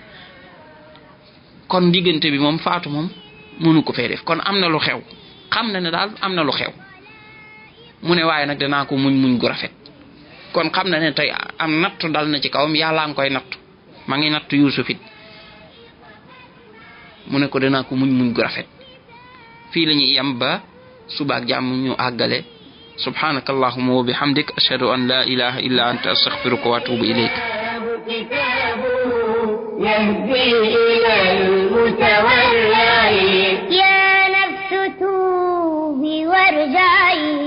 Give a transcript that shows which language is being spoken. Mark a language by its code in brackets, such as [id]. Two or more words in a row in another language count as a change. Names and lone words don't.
[wo] kon diggante bi moom faatu moom mënu ko fee def kon am na lu xew xam na ne daal am na lu xew mu ne waaye nag danaa ko muñ gu rafet kon xam na ne tey am nattu dal na ci kawam yàllaa ngi koy nattu ma ngi nattu Yuusuf it mu ne ko danaa ko muñ gu rafet. fii la ñuy yem ba subaak jàmm ñu àggale. [ar] سبحانك اللهم وبحمدك أشهد أن لا إله إلا أنت أستغفرك وأتوب إليك. يهدي إلى المتورع يا نفس توبي وارجعي